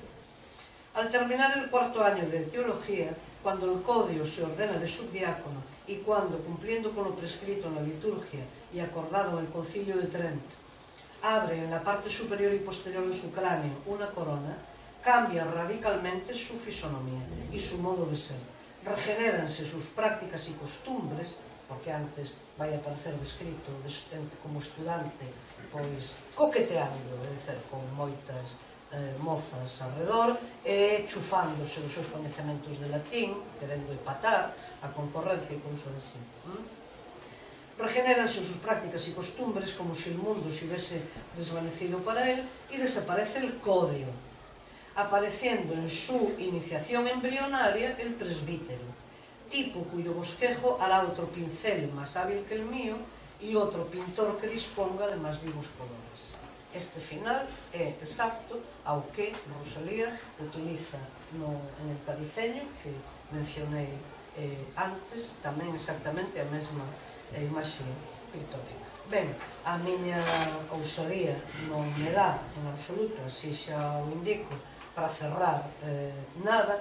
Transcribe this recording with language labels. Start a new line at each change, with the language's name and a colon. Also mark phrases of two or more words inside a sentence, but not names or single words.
Spanish: Al terminar el cuarto año de teología, cuando el codio se ordena de subdiácono y cuando, cumpliendo con lo prescrito en la liturgia y acordado en el Concilio de Trento, abre en la parte superior y posterior de su cráneo una corona, cambia radicalmente su fisonomía y su modo de ser. Regenéranse sus prácticas y costumbres,
Galician: porque antes vai aparecer descrito como estudante, pois coqueteando, é dizer, con moitas mozas alrededor, e chufándose os seus coñecementos de latín, querendo empatar a concorrencia e cousas así.
Spanish: Regenéranse sus prácticas y costumbres como si el mundo se hubiese desvanecido para él y desaparece el codio, apareciendo en su iniciación embrionaria el presbítero, tipo cuyo bosquejo hará otro pincel más hábil que el mío y otro pintor que disponga de más vivos colores.
Galician: Este final é exacto ao que Rosalía utiliza en el Cadiceño, que mencionei antes, tamén exactamente a mesma imaxe pictórica. Ben, a miña ousadía non me dá en absoluto, así xa o indico, para cerrar nada.